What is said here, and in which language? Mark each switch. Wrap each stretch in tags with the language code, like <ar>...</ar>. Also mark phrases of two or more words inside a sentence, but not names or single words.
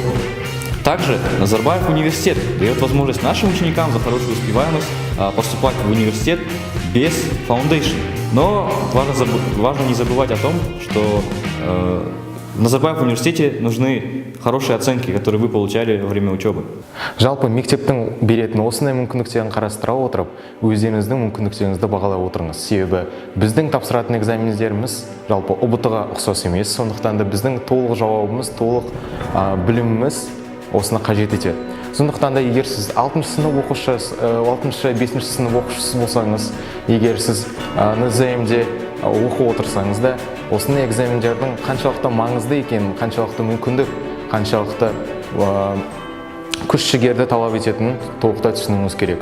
<ru>Также Назарбаев университет дает возможность нашим ученикам за хорошую успеваемость поступать в университет без фаундейшн. Но важно не забывать о том, что в Назарбаев университете нужны хорошие оценки, которые вы получали во время учебы.</ru> <kk>Жалпы мектептің беретін осындай мүмкіндіктерін қарастыра отырып, өздеріңіздің мүмкіндіктеріңізді бағалай отырыңыз. Себебі біздің тапсыратын экзамендеріміз жалпы ұбт-ға ұқсас емес, сондықтан да біздің толық жауабымыз, толық біліміміз осыны қажет етеді. Сондықтан да егер сіз 6-шы сынып оқушысы, 6-шы, 5-ші сынып оқушысы болсаңыз, егер сіз НЗМ-де оқып отырсаңыз да, осындай экзамендердің қаншалықты маңызды екенін, қаншалықты мүмкіндік, қаншалықты күш-жігерді талап ететінін толықтай түсінуіңіз керек.</kk>